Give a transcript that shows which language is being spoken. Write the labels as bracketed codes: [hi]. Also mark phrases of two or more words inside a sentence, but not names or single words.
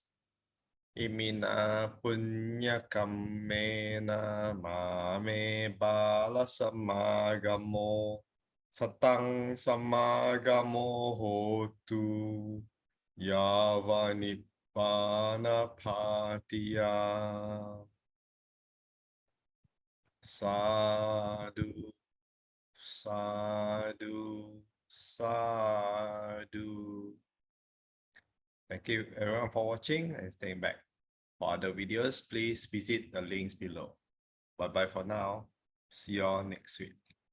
[pi] Imina punya kammena mame bala samagamo satang samagamo hotu yavanippana patiya. Sadhu, sadhu, sadhu. [en] Thank you everyone for watching and staying back. For other videos, please visit the links below. Bye bye for now. See you all next week.